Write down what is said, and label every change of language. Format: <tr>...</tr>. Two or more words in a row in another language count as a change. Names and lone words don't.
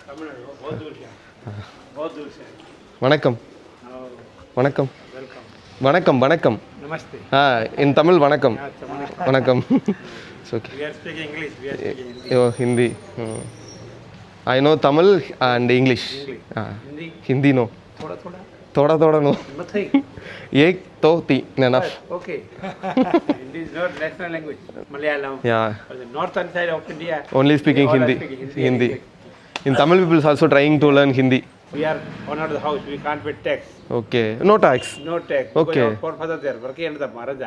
<ta>வணக்கம் வணக்கம் வணக்கம் வணக்கம். இன் தமிழ் வணக்கம் வணக்கம்.</ta> <en>Okay, Hindi. I know Tamil and English.</en> <hi>हिंदी नो, थोड़ा नो. एक तो तीन enough.</hi> <en>Okay. Hindi is not national language. Malayalam. Yeah. For the northern side of India. Only speaking all are Hindi. speaking Hindi. In Tamil people is also trying to learn Hindi. We are owner of the house. We can't pay tax. Okay. No tax. No tax. Okay. Because our forefathers they are working under the Maharaja.</en>